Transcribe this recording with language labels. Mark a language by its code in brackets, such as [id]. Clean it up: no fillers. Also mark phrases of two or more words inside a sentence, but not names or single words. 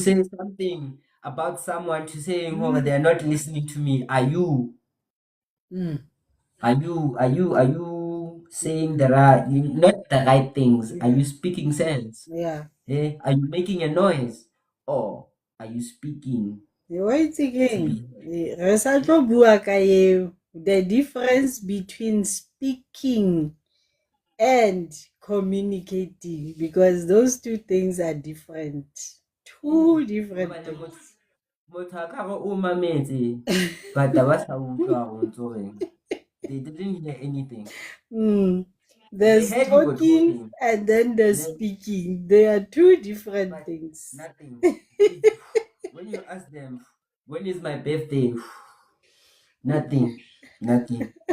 [en] to say something about someone to saying, oh, they're not listening to me, are you Mm. saying the right, not the right things? Are you speaking sense? Yeah. Are you making a noise? Or are you speaking Wait to again. be? [st] Re sa tlo bua ka eo, [en] the difference between speaking and communicating, because those two things are different. Two different things. [st] Motho a ka re o mametse, but ba sa utlwa ho ntso reng. [en] They didn't hear anything. Mm. They There's heard you were talking talking. and then there's Then, speaking. They are two different but things. nothing. When you ask them, when is my birthday? Nothing. Nothing.